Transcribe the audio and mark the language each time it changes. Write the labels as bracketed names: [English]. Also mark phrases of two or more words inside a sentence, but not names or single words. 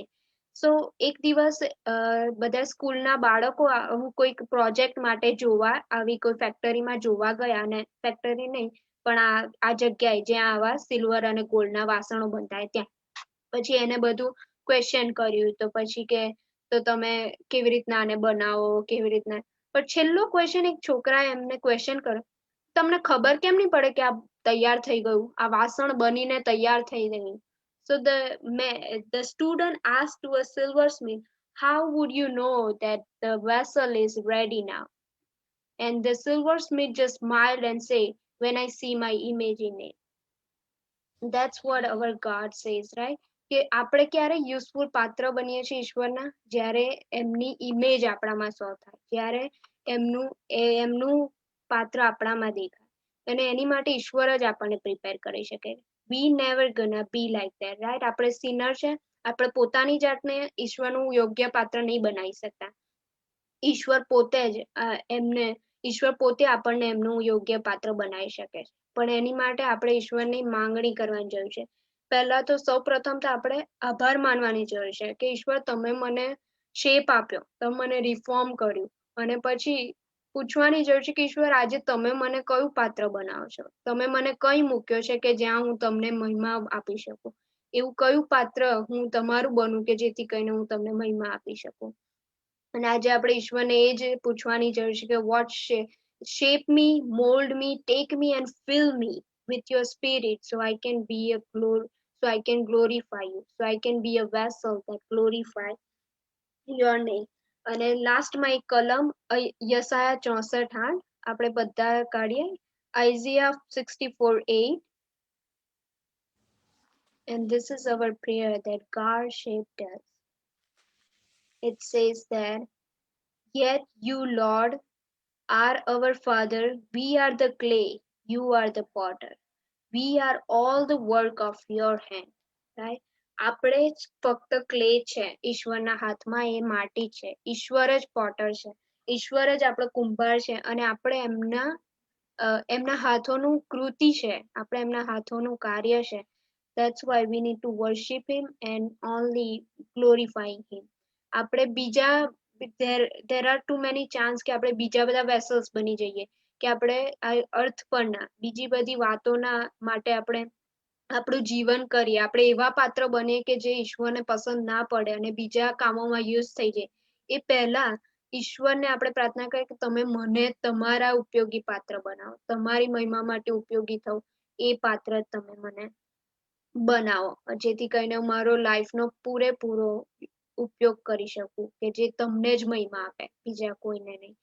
[Gujarati] સો એક દિવસ બધા સ્કૂલના બાળકો કોઈક પ્રોજેક્ટ માટે જોવા આવી કોઈ ફેક્ટરીમાં જોવા ગયા, અને ફેક્ટરી નહીં પણ આ જગ્યાએ જ્યાં આવા સિલ્વર અને ગોલ્ડના વાસણો બનતા ત્યાં. પછી એને બધું ક્વેશ્ચન કર્યું, તો પછી કે તો તમે કેવી રીતના આને બનાવો, કેવી રીતના. પણ છેલ્લો ક્વેશ્ચન એક છોકરાએ એમને ક્વેશ્ચન કર્યો, તમને ખબર કેમ નહીં પડે કે આ તૈયાર થઈ ગયું, આ વાસણ બનીને તૈયાર થઈ ગયું? [English] So the student asked to a silversmith, how would you know that the vessel is ready now? And the silversmith just smiled and said, when I see my image in it. That's what our God says, right? [Gujarati] કે આપણે ક્યારે યુઝફુલ પાત્ર બનીએ છીએ ઈશ્વરના? જ્યારે એમની ઇમેજ આપણામાં શો થાય, જ્યારે એમનું પાત્ર આપણામાં દેખાય. અને એની માટે ઈશ્વર જ આપણને પ્રિપેર કરી શકે. [English] We never gonna be like that, right? [Gujarati] આપણે સિનર છે, આપણે પોતાની જાતને ઈશ્વરનું યોગ્ય પાત્ર નહીં બનાવી શકતા. ઈશ્વર પોતે આપણને એમનું યોગ્ય પાત્ર બનાવી શકે છે. પણ એની માટે આપણે ઈશ્વરની માંગણી કરવાની જરૂર છે. પહેલા તો સૌ પ્રથમ તો આપણે આભાર માનવાની જરૂર છે કે ઈશ્વર તમે મને શેપ આપ્યો, તમે મને રિફોર્મ કર્યું, અને પછી પૂછવાની જરૂર છે કે ઈશ્વર આજે તમે મને કયું પાત્ર બનાવો છો, તમે મને કઈ મૂક્યો છે કે જ્યાં હું તમને મહિમા આપી શકું, એવું કયું પાત્ર હું તમારું બનું કે જેથી કરીને હું તમને મહિમા આપી શકું. અને આજે આપણે ઈશ્વરને એ જ પૂછવાની જરૂર છે કે [English] વોટ shape me, mold me, take me and fill me with your spirit so I can glorify you, so I can be a vessel that glorify your name. [Gujarati] અને લાસ્ટમાં એક કલમ યસાયા 64:8 આપણે બધા કાઢીએ. [English] Isaiah 64:8. And this is our prayer that God shaped us. It says that, yet you, Lord, are our Father, we are the clay, you are the potter. We are all the work of your hand. Right? [Gujarati] આપણે જ ફક્ત ક્લે છે, ઈશ્વરના હાથમાં એ માટી છે, ઈશ્વર જ પોટર છે, ઈશ્વર જ આપણો કુંભાર છે, અને આપણે એમના હાથોનું કૃતિ છે, આપણે એમના હાથોનું કાર્ય છે. [English] That's why we need to worship him and only glorifying him. [Gujarati] આપણે બીજા [English] there are too many chance [Gujarati] કે આપણે બીજા બધા વેસલ્સ બની જઈએ, કે આપણે અર્થ પરના બીજી બધી વાતોના માટે આપણે આપણું જીવન કરીએ, આપણે એવા પાત્ર બનીએ કે જે ઈશ્વરને પસંદ ના પડે અને બીજા કામોમાં યુઝ થઈ જાય. એ પહેલા ઈશ્વરને આપણે પ્રાર્થના કરીએ કે તમે મને તમારા ઉપયોગી પાત્ર બનાવો, તમારી મહિમા માટે ઉપયોગી થવું, એ પાત્ર તમે મને બનાવો, જેથી કરીને મારો લાઈફનો પૂરેપૂરો ઉપયોગ કરી શકું, કે જે તમને જ મહિમા આપે, બીજા કોઈને નહીં.